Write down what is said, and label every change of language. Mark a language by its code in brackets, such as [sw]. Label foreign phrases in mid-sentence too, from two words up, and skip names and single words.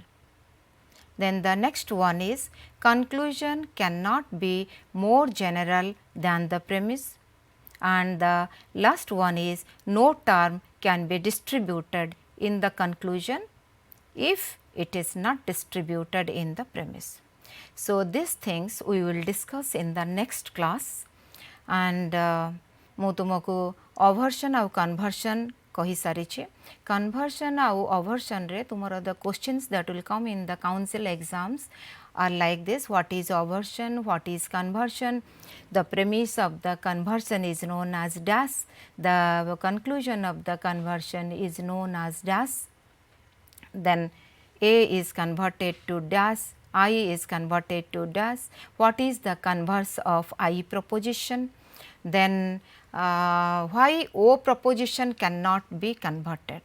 [en] Then the next one is, conclusion cannot be more general than the premise, and the last one is, no term can be distributed in the conclusion if it is not distributed in the premise. So, these things we will discuss in the next class, and [or] ମୁଁ ତୁମକୁ ଅଭର୍ସନ୍ ଆଉ କନଭର୍ସନ୍ କହିସାରିଛି. କନଭର୍ସନ୍ ଆଉ ଅଭର୍ସନ୍ରେ ତୁମର [en] the questions that will come in the council exams are like this: what is aversion, what is conversion, the premise of the conversion is known as dash, the conclusion of the conversion is known as dash, then A is converted to dash, I is converted to dash, what is the converse of I proposition, then why O proposition cannot be converted.